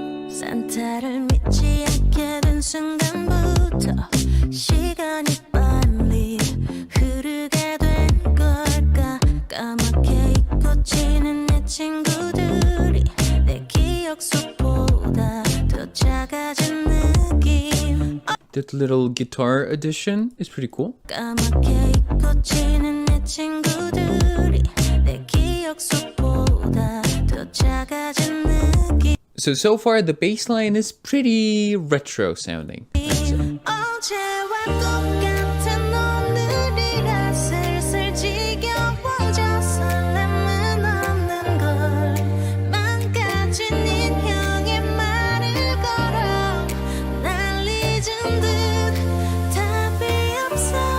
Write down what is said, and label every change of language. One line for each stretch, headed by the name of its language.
Korean: 산타를 믿지 않게 된 순간부터 시간이 빨리 흐르게 된 걸까. 까맣게 잊고 지는 내 친구들이 내 기억 속보다 더 작아진 느낌.
English: That little guitar addition is pretty cool.
Korean: 까맣게 잊고 지는 내 친구들이 내 기억 속보다 더 작아진 느낌.
English: So far the bass line is pretty retro sounding.
Korean: 어제와 똑같은 오늘이라 슬슬 지겨워져 설렘은 없는 걸 망가진 인형의 말을 걸어 날 잊은 듯 답이 없어.